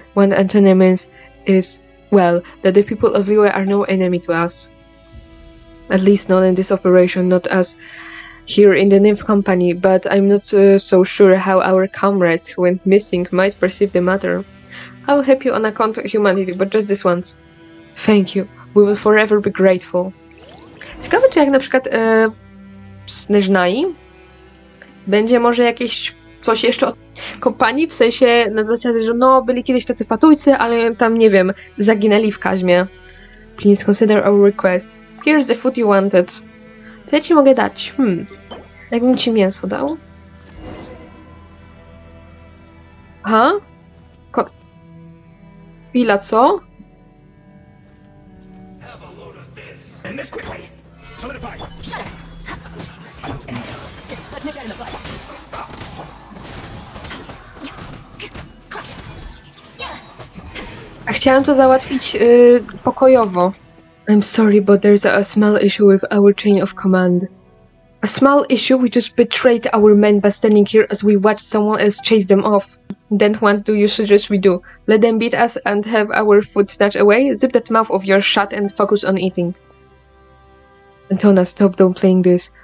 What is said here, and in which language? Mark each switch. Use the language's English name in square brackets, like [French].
[English] What Antonia means is, well, that the people of Liyue are no enemy to us. At least not in this operation, not us here in the Nymph Company, but I'm not so sure how our comrades who went missing might perceive the matter. I will help you on account of humanity, but just this once. Thank you. We will forever be grateful. [Polish] Ciekawe, czy jak na przykład w Snezhnai będzie może jakieś coś jeszcze od kompanii, w sensie na zasadzie, że no, byli kiedyś tacy fatujcy, ale tam, nie wiem, zaginęli w kaźmie. [English] Please consider our request. Here's the food you wanted. [Polish] Co ja ci mogę dać? Jakbym ci mięso dał? Aha? Chwila, co? chciałam to załatwić pokojowo. [English] I'm sorry, but there's a small issue with our chain of command. A small issue? We just betrayed our men by standing here as we watch someone else chase them off. Then what do you suggest we do? Let them beat us and have our food snatched away? Zip that mouth of yours shut and focus on eating. Antona, stop downplaying this.